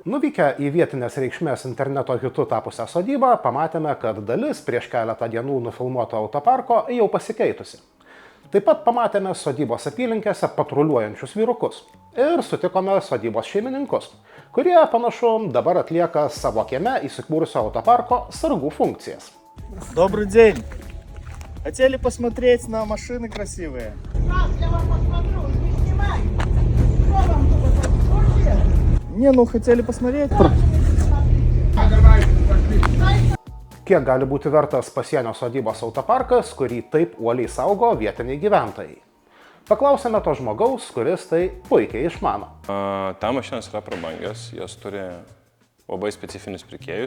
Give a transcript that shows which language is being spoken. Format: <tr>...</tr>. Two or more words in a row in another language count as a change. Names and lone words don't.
<lt>Nuvykę į vietinės reikšmės interneto hitu tapusią sodybą, pamatėme, kad dalis prieš keletą dienų nufilmuoto autoparko jau pasikeitusi. Taip pat pamatėme sodybos apylinkėse patruliuojančius vyrukus ir sutikome sodybos šeimininkus, kurie panašu dabar atlieka savo kieme įsikūrusio autoparko sargų funkcijas.</lt> <ru>Добрый день! Хотели посмотреть на машины красивые? Я вам посмотрю, не снимай. Что вам тут? Не, хотели посмотреть.</ru> <lt>Kiek gali būti vertas pasienio sodybos autoparkas, kurį taip uoliai saugo vietiniai gyventojai? Paklausėme to žmogaus, kuris tai puikiai išmano. Ta mašinos yra prabangios, jos turi labai specifinius pirkėjus.</lt>